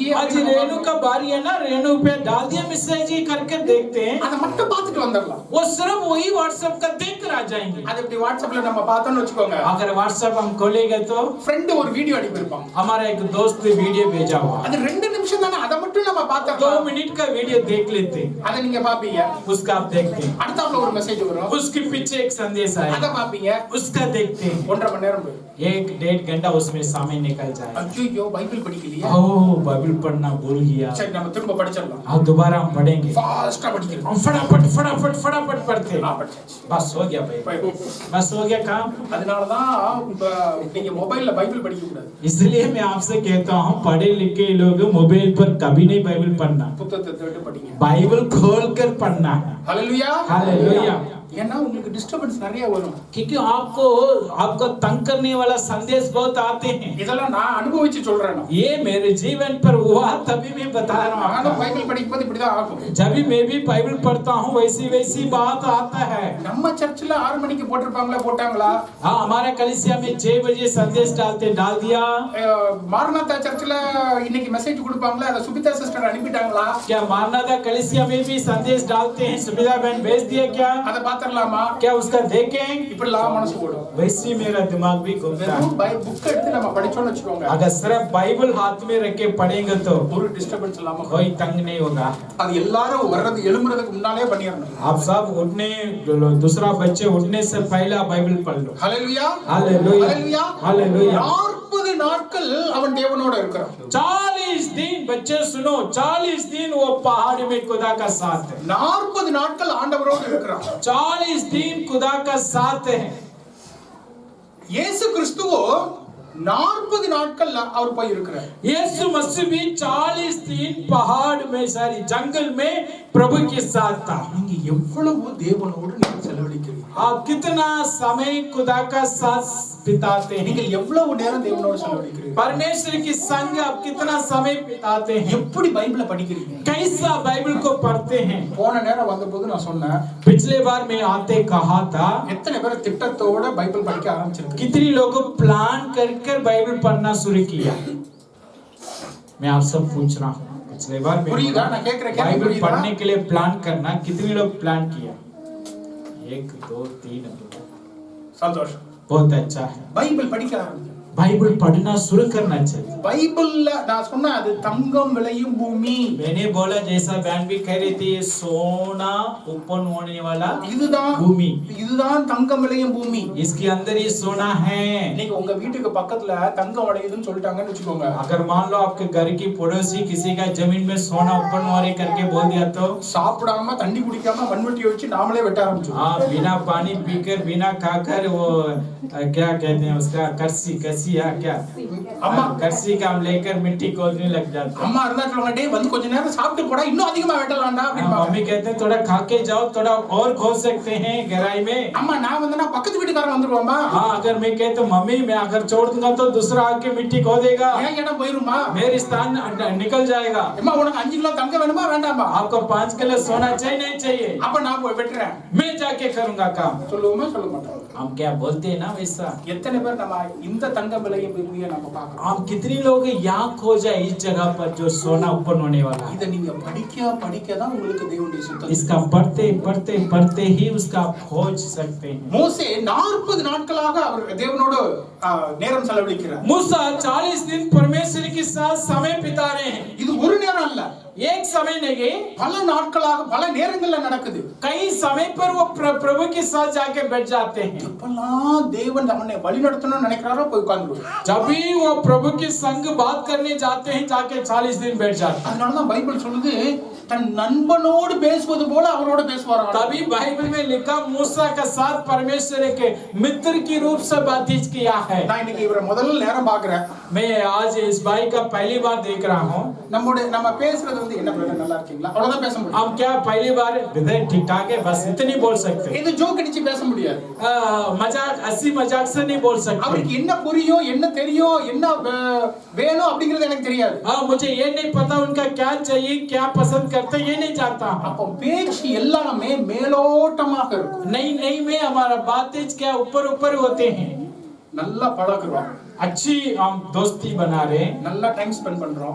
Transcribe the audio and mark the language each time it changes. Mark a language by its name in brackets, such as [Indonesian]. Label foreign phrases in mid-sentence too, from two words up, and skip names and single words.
[Hindi] आज रेणु का बारी है ना, रेणु पे डाल दिया मैसेज ही करके देखते हैं। [Tamil] அத மட்டும் பார்த்துட்டு வந்துடலாம். [Hindi] वो सिर्फ वही व्हाट्सएप का देख कर आ जाएंगे। [Tamil] அது இப்படி வாட்ஸ்அப்ல நம்ம பார்த்தோம்னு வெச்சுக்கோங்க, [Hindi] अगर व्हाट्सएप हम खोलेंगे तो [Tamil] ஃப்ரெண்ட் ஒரு வீடியோ அனுப்பியிருப்பான். [Hindi] हमारा एक दोस्त वीडियो भेजा हुआ, [Tamil] அது 2 நிமிஷம் தானே, அத மட்டும் நம்ம 2 பார்த்தோம். [Hindi] मिनट का वीडियो देख लेते हैं, [Tamil] அத நீங்க பாப்பீங்க. [Hindi] उसका आप देखते हैं। [Tamil] அடுத்தாப்புல ஒரு மெசேஜ் வரும், [Hindi] उसके पीछे एक संदेश [Tamil] அத [Hindi] आएगा, [Tamil] பாப்பீங்க. [Hindi] उसका देखते हैं। [Tamil] 1.5 மணி நேரம் போய் [Hindi] 1-1.5 घंटा उसमें समय निकल जाए। [Tamil] ஐயோ பைபிள் படிக்கலையா, [Hindi] ओह बाइबल पढ़ना भूल गया, [Tamil] சரி நம்ம திரும்ப படிச்சிடலாம். [Hindi] अब दोबारा हम पढ़ेंगे। [Tamil] ஃபாஸ்டா படிக்கிறோம். [Hindi] हम फटाफट फटाफट फटाफट पढ़ते हैं। [Tamil] படிச்சாச்சு. [Hindi] बस हो गया भाई, बस हो गया काम। [Tamil] அதனால தான் இப்ப நீங்க மொபைல்ல பைபிள் படிக்க கூடாது. [Hindi] इसलिए मैं आपसे कहता हूँ पढ़े लिखे लोग मोबाइल पर कभी नहीं बाइबल पढ़ना, [Tamil] புத்தகத்தை தேடி படிங்க. [Hindi] बाइबल खोल कर पढ़ना है। [Tamil] ஹalleluya. [Hindi] हालेलुया। [Tamil] ஏன்னா உங்களுக்கு டிஸ்டர்பன்ஸ் நிறைய வரும். [Hindi] क्योंकि आपको तंग करने वाला संदेश बहुत आते हैं। [Tamil] இதெல்லாம் நான் அனுபவிச்சு சொல்றேன். [Hindi] ये मेरे जीवन पर हुआ तभी मैं बता रहा [Tamil] நானும் [Hindi] हूँ। [Tamil] பைபிள் படிக்கும்போது இப்படிதான் ஆகும். [Hindi] जब भी मैं भी बाइबल पढ़ता हूँ वैसी बात आता है। [Tamil] நம்ம சர்ச்சில் 6 மணிக்கு போட்டாங்களா? [Hindi] हाँ, हमारे कलीसिया में 6 बजे संदेश डाल दिया। [Tamil] மாரநாதா சர்ச்சில் இன்னைக்கு மெசேஜ் கொடுப்பாங்களா, அத சுபிதா சிஸ்டர் அனுப்பிட்டாங்களா? [Hindi] क्या मारनाथा कलीसिया में भी संदेश डालते हैं, सुविधा बहन भेज दिया क्या? [Tamil] அத பாத்தறலாமா? [Hindi] क्या उसका देखें? [Tamil] இப்படிலாம் மனசு ஓடும். [Hindi] वैसे मेरा दिमाग भी घूमता है। [Tamil] புக் எடுத்து நம்ம படிச்சோம்னு வெச்சுக்கோங்க, [Hindi] अगर सिर्फ बाइबल हाथ में रख के पढ़ेंगे तो [Tamil] ஒரு டிஸ்டர்பன்ஸ் இல்லாம [Hindi] कोई तंग नहीं होगा। [Tamil] அது எல்லாரும் வர்றது எழும்புறதுக்கு முன்னாலே பண்ணிரணும். [Hindi] आप सब उठने, दूसरा बच्चे उठने से पहले बाइबल पढ़ लो। [Tamil] ஹalleluya. [Hindi] हालेलुया। [Tamil] ஹalleluya. [Hindi] हालेलुया। [Tamil] 40 நாட்கள் அவன் தேவனோட இருக்கிறான். [Hindi] 40 दिन बच्चे सुनो, 40 दिन वो पहाड़ में खुदा का साथ है। [Tamil] 40 நாட்கள் ஆண்டவரோடு இருக்கிறான். [Hindi] 40 दिन खुदा का साथ है। [Tamil] இயேசு கிறிஸ்துவோ 40 நாட்கள்ல அவர் போய் இருக்கிறார். [Hindi] यीशु मसीह भी 40 दिन पहाड़ में, सारी जंगल में प्रभु के साथ था। [Tamil] நீங்க எவ்வளவு தேவனோடு நீங்க செலவழிக்கிறீங்க? [Hindi] आप कितना समय खुदा का साथ बिताते हैं? [Tamil] நீங்க எவ்வளவு நேரம் தேவனோடு செலவழிக்கிறீங்க? [Hindi] परमेश्वर की संग आप कितना समय बिताते हैं? [Tamil] எப்படி பைபிளை படிக்கிறீங்க? [Hindi] कैसा बाइबल को पढ़ते हैं? [Tamil] போன நேரம் வந்தபோது நான் சொன்னேன், [Hindi] पिछले बार मैं आते कहा था, [Tamil] எத்தனை பேர் திட்டத்தோட பைபிள் படிக்க ஆரம்பிச்சிருக்கீங்க? [Hindi] कितने लोग प्लान कर बाइबल पढ़ना शुरू किया? मैं आप सब पूछ रहा हूँ, पिछले बार [Tamil] புரியுதா நான் கேக்குற கேள்வி [Hindi] बाइबल [Tamil] புரியுதா? [Hindi] पढ़ने के लिए प्लान करना, कितने लोग प्लान किया? 1 2 3। [Tamil] சந்தோஷம். [Hindi] बहुत अच्छा है। [Tamil] பைபிள் படிக்க ஆரம்பிங்க. [Hindi] बाइबल पढ़ना शुरू करना चाहिए। [Tamil] பைபிள்ல நான் சொன்ன அது தங்கம் விளையும் பூமி. [Hindi] मैंने बोला जैसा बहन भी कह रही थी, ये सोना ओपन होने वाला [Tamil] இதுதான் [Hindi] भूमि, [Tamil] இதுதான் தங்கம் விளையும் பூமி. [Hindi] इसके अंदर ये सोना है। [Tamil] நீங்க உங்க வீட்டுக்கு பக்கத்துல தங்கம் விளையுதுன்னு சொல்லிட்டாங்கன்னு வெச்சுக்கோங்க, [Hindi] अगर मान लो आपके घर की पड़ोसी किसी का जमीन में सोना ओपन हो रही करके बोल दिया तो [Tamil] சாப்பிடாம தண்ணி குடிக்காம மண்வெட்டியை வச்சு நாமளே வெட்ட ஆரம்பிச்சோம். [Hindi] हाँ, बिना पानी पीकर बिना खाकर वो क्या कहते हैं उसका, करसी या क्या, अम्मा करसी का हम लेकर मिट्टी खोदने लग जाते हैं। [Tamil] அம்மா இருந்தா சொல்லுவாங்க, டேய் வந்து கொஞ்ச நேரம் சாப்பிட்டு போடா, இன்னும் அதிகமா வெட்டலாம்டா அப்படிம்பாங்க. [Hindi] मम्मी कहते हैं थोड़ा खा के जाओ, थोड़ा और खोद सकते हैं गहराई में। [Tamil] அம்மா நான் வந்தனா பக்கத்து வீட்டுக்காரன் வந்துருவாமா, [Hindi] हाँ, अगर मैं कहता तो मम्मी मैं अगर छोड़ दूंगा तो दूसरा आके मिट्टी खोदेगा, [Tamil] ஏன் இடம் போயிருமா? [Hindi] मेरी स्थान निकल जाएगा। [Tamil] அம்மா உனக்கு 5 கிலோ தங்கம் வேணுமா வேண்டாமா? [Hindi] आपको 5 किलो सोना चाहिए नहीं चाहिए? [Tamil] அப்ப நான் போய் வெட்டுறேன் [Hindi] मैं जाके करूंगा काम। [Tamil] சொல்லுவோமா சொல்ல மாட்டோம்? [Hindi] हम क्या बोलते हैं ना वैसा। [Tamil] எத்தனை பேர் நம்ம இந்த தங்கம் விளையும் பூமியை நம்ம பார்க்கறோம்? [Hindi] हम कितने लोग यहाँ खोजा इस जगह पर जो सोना ओपन होने वाला है। [Tamil] இத நீங்க படிக்க தான் உங்களுக்கு தேவனுடைய சுத்தம். [Hindi] इसका पढ़ते ही उसका आप खोज सकते हैं। [Tamil] மோசே 40 நாட்களாக அவர் தேவனோடு நேரம் செலவழிக்கிறார். [Hindi] मूसा 40 दिन परमेश्वर के साथ समय बिता रहे हैं। [Tamil] இது ஒரு நேரம் அல்ல, [Hindi] एक समय नहीं, [Tamil] பல நாட்களாக பல நேரங்கள்ல நடக்குது. [Hindi] कई समय पर वो प्रभु के साथ जाके बैठ जाते हैं। [Tamil] எப்பெல்லாம் தேவன் நம்மை வழி நடத்தணும்னு நினைக்கிறாரோ போய் உட்கார்ந்துருவார். [Hindi] जब भी वो प्रभु के संग बात करने जाते हैं जाके 40 दिन बैठ जाते हैं। [Tamil] அதனால தான் பைபிள் சொல்லுது, தன் நண்பனோடு பேசுவது போல அவரோட பேசுவாராம். [Hindi] तभी बाइबल में लिखा मूसा के साथ परमेश्वर के मित्र की रूप से बातचीत किया है। [Tamil] நான் இன்னைக்கு இவரை முதல்ல நேரம் பார்க்கிறேன். [Hindi] मैं आज इस भाई का पहली बार देख रहा हूँ। [Tamil] நம்ம பேசுறது வந்து என்ன பிரதர் நல்லா இருக்கீங்களா அவ்வளவுதான் பேச முடியும். [Hindi] हम क्या पहली बार विधेय ठीक ठाक है बस इतनी बोल सकते [Tamil] இது ஜோக் அடிச்சு பேச முடியாது. [Hindi] मजाक हंसी मजाक से नहीं बोल सकते. [Tamil] அவருக்கு என்ன புரியும் என்ன தெரியும் என்ன வேணும் அப்படிங்கிறது எனக்கு தெரியாது. [Hindi] मुझे ये नहीं पता उनका क्या चाहिए क्या पसंद करते ये नहीं जानता. [Tamil] அப்போ பேச்சு எல்லாமே மேலோட்டமாக இருக்கும். [Hindi] नहीं नहीं में हमारा बातें क्या ऊपर ऊपर होते हैं. [Tamil] நல்லா பழகுறோம், [Hindi] अच्छी हम दोस्ती बना रहे हैं, [Tamil] நல்லா [English] time spend [Tamil] பண்றோம்,